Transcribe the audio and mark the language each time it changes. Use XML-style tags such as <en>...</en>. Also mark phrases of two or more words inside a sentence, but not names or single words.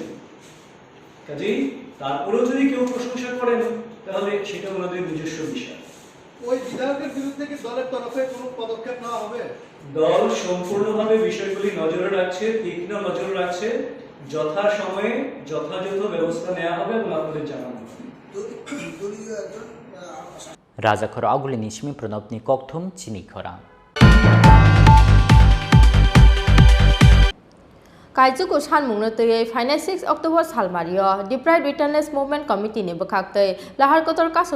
<bn>কাজেই তারপরেও যদি কেউ প্রশংসা করেন, তাহলে সেটা ওনাদের নিজস্ব বিষয়। ওই বিধায়কের বিরুদ্ধে কি দলের তরফে কোনো পদক্ষেপ নেওয়া হবে? দল সম্পূর্ণভাবে বিষয়গুলি নজরে রাখছে, তীক্ষ্ণ নজর রাখছে। যথা সময়ে যথাযথ ব্যবস্থা নেওয়া হবে এবং আপনাদের জানানো হবে।</bn> <trp>Rajakhor Agulini Shmi Pranopni Kokthum Chini Khorang Kaijuku Shanmungno Tei Final 6 October Salmario Deprived Returners Movement Committee ni Bukakte Lahar Kotor Kasuna</trp>